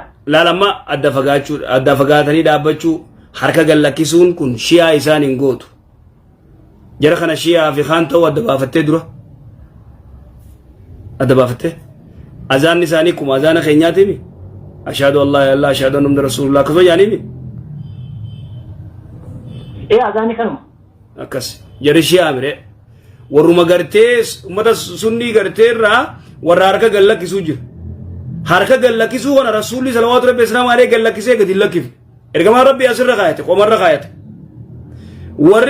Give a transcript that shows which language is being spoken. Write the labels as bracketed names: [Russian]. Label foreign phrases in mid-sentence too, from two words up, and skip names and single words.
[Oromo] Laalama adda fagaatanii dhaabbachuu harka gallakkisuun kun shiyaa isaan hin gootu. Jara kana shiyaa fi kaan ta'uu adda baafattee dura. Adda baafattee. Azaanni isaanii kuma azaana keenyaatiimi. [Arabic] أشهد أن لا إله إلا الله أشهد أن محمدا رسول الله [Oromo] akkasuma jaaniimi. Azaanni kanuma. Akkas jara shiyaa mire. Warruma gartee ummata sunnii gartee irraa warra harka gallakkisuu jira. harka gallakkisuu kana rasuulli salawaatu rabbi islaam alayhi gallakkisee gadi lakkifne ergamaan rabbi asirra kaayate qomarra kaayate warri